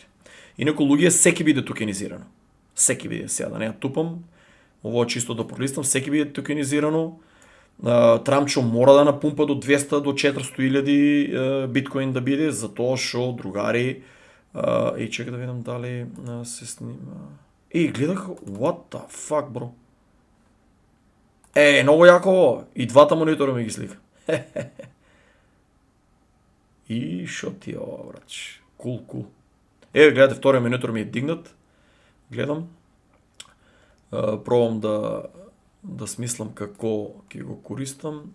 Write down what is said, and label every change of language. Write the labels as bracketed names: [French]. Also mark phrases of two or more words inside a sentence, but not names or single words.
[Macedonian] Инаку луѓе, секи биде токенизирано. Секи биде, сега да не ја тупам, ово чисто да пролистам, секи биде токенизирано. Трамчо мора да напумпа до 200 до 400 илјади биткоин да биде, затоа што другари чека да видам дали се снима. Гледах, [English] what the fuck, [Macedonian] бро. Многу јако, и двата монитора ми ги слика. И шо ти е ова, брач? Кул. Гледате, вториот монитор ми е дигнат. Гледам. Пробам да смислам како ќе го користам.